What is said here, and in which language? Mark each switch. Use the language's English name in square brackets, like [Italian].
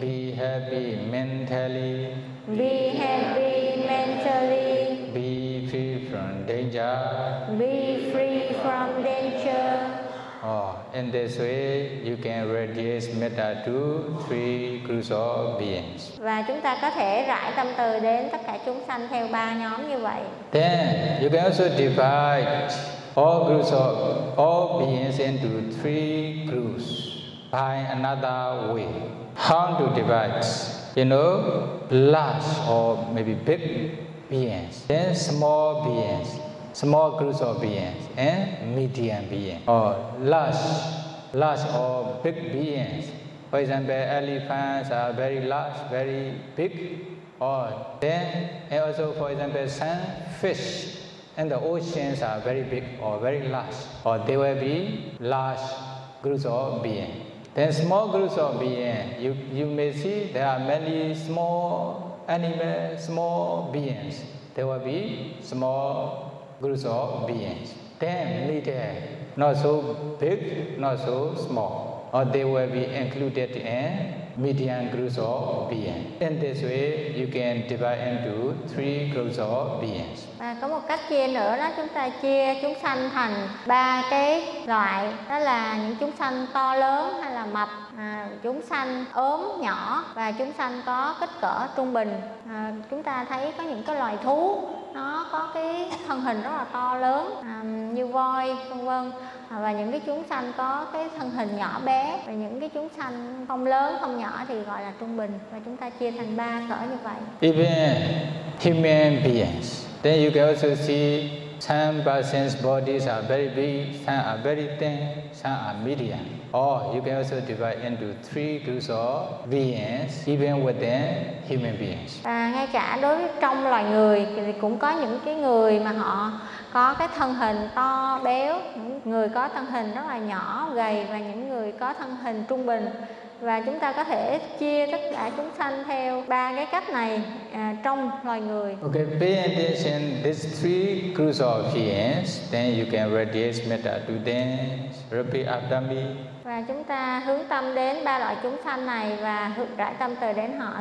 [English] Be happy mentally. Be happy mentally. Be free from danger. Be free from danger. In this way, you can radiate metta to three groups of beings. [Vietnamese] Và chúng ta có thể rải tâm từ đến tất cả chúng sanh theo ba nhóm như vậy. [English] Then you can also divide all groups of all beings into three groups by another way. How to divide? Large or maybe big beings, then small beings, small groups of beings, and medium beings. Or large or big beings. For example, elephants are very large, very big. Or then, and also for example, some fish in the oceans are very big or very large. Or they will be large groups of beings. Then small groups of beings, you may see there are many small animals, small beings. There will be small groups of beings. Then later, not so big, not so small. Or they will be included in medium groups of beings. In this way, you can divide into three groups of beings. [Vietnamese] À, có một cách chia nữa đó, chúng ta chia chúng sanh thành ba cái loại, đó là những chúng sanh to lớn hay là mập, chúng sanh ốm nhỏ và chúng sanh có kích cỡ trung bình. Chúng ta thấy có những cái loài thú nó có cái thân hình rất là to lớn, như voi vân vân, và những cái chúng sanh có cái thân hình nhỏ bé, và những cái chúng sanh không lớn không nhỏ thì gọi là trung bình. Và chúng ta chia thành ba cỡ như vậy. [English] Even human beings, then you can also see Some persons' bodies are very big, some are very thin, some are medium. Or you can also divide into three groups of beings, even within human beings. [Vietnamese] À, ngay cả đối với trong loài người thì cũng có những cái người mà họ có cái thân hình to béo, người có thân hình rất là nhỏ gầy và những người có thân hình trung bình. Và chúng ta có thể chia tất cả chúng sanh theo ba cái cách này trong loài người. [English] Okay, pay attention these three groups of beings, then you can radiate metta to them, repeat after me. [Vietnamese] Và chúng ta hướng tâm đến ba loại chúng sanh này và hướng rải tâm từ đến họ.